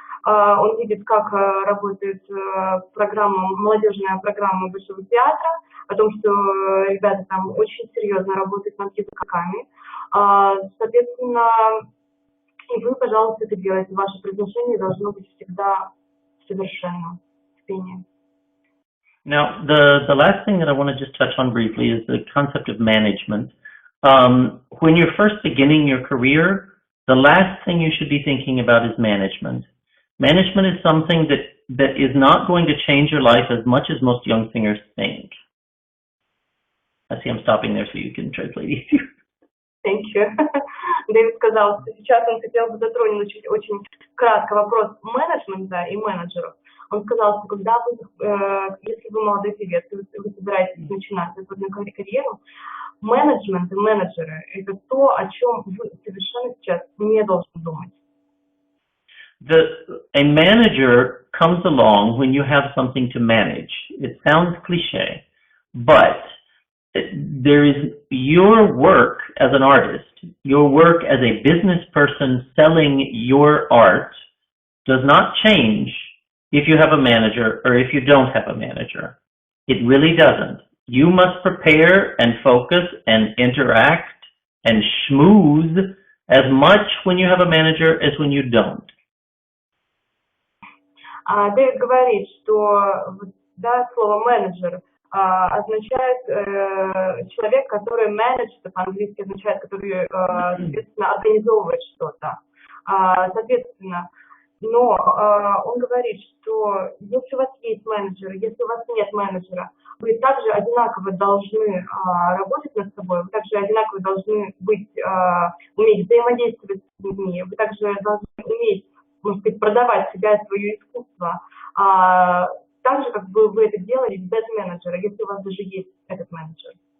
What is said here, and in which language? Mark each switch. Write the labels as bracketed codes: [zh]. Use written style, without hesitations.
[ru] Он видит, как работает программа, молодежная программа Высшего театра, о том, что ребята там очень серьезно работают над языками. Соответственно, и вы, пожалуйста, это делаете. Ваше произношение должно быть всегда совершенно в пении. [en] Now, the last thing that I want to just touch on briefly is the concept of management. When you're first beginning your career, the last thing you should be thinking about is management. Management is something that is not going to change your life as much as most young singers think. I see I'm stopping there so you can translate easier. Thank you. [ru] Дэвид сказал, что сейчас он хотел бы затронуть очень кратко вопрос менеджмента и менеджеров. Он сказал, что когда вы, если вы молодой певец, и вы собираетесь начинать свою карьеру, менеджмент и менеджеры – это то, о чем вы совершенно сейчас не должны думать. [en] A manager comes along when you have something to manage. It sounds cliche, but there is your work as an artist, your work as a business person selling your art does not change if you have a manager or if you don't have a manager. It really doesn't. You must prepare and focus and interact and schmooze as much when you have a manager as when you don't. [ru] Дэвид говорит, что слово менеджер означает человек, который менеджер, по-английски означает, который, соответственно, организовывает что-то. Соответственно, но он говорит, что если у вас есть менеджер, если у вас нет менеджера, вы также одинаково должны работать над собой, вы также одинаково должны уметь взаимодействовать с людьми, вы также должны уметь, можно сказать, продавать себя и свое искусство, так же, как бы вы это делали без менеджера, если у вас даже есть этот менеджер.